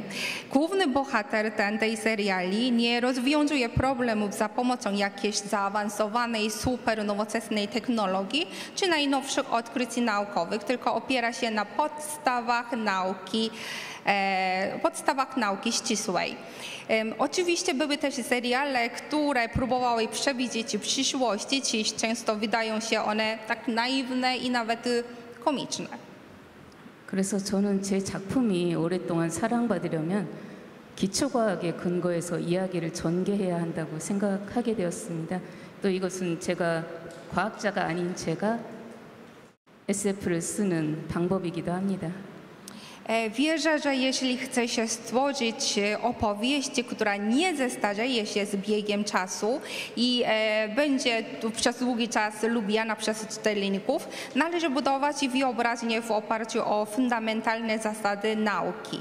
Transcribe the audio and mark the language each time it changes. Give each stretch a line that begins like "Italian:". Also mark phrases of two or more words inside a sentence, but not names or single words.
Polish: Główny bohater tej seriali nie rozwiązuje problemów za pomocą jakiejś zaawansowanej, super nowoczesnej technologii czy najnowszych odkryć naukowych, tylko opiera się na podstawach nauki podstawach nauki ścisłej. Oczywiście były też seriale, które próbowały przewidzieć przyszłości, dziś często wydają się one tak naiwne i nawet komiczne.
Korean: 그래서 저는 제 작품이 오랫동안 사랑받으려면 기초과학에 근거해서 이야기를 전개해야 한다고 생각하게 되었습니다. 또 이것은 제가 과학자가 아닌 제가 SF를 쓰는 방법이기도 합니다.
Polish: Wierzę, że jeśli chce się stworzyć opowieść, która nie zestarzeje się z biegiem czasu i będzie przez długi czas lubiana przez czytelników, należy budować wyobraźnię w oparciu o fundamentalne zasady nauki.